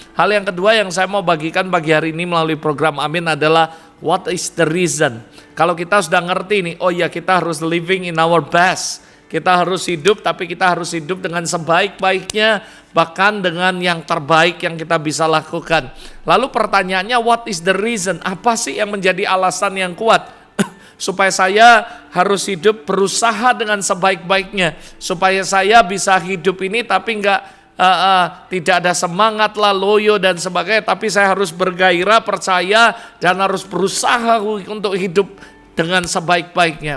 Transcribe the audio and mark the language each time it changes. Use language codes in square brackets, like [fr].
[id] Hal yang kedua yang saya mau bagikan pagi hari ini melalui program Amin adalah [en] what is the reason? [id] Kalau kita sudah ngerti nih, oh ya kita harus [en] living in our best. [id] Kita harus hidup, tapi kita harus hidup dengan sebaik-baiknya, bahkan dengan yang terbaik yang kita bisa lakukan. Lalu pertanyaannya, [en] what is the reason? [id] Apa sih yang menjadi alasan yang kuat supaya saya harus hidup berusaha dengan sebaik-baiknya, supaya saya bisa hidup ini tapi tidak ada semangat lah, loyo dan sebagainya, tapi saya harus bergairah, percaya, dan harus berusaha untuk hidup dengan sebaik-baiknya.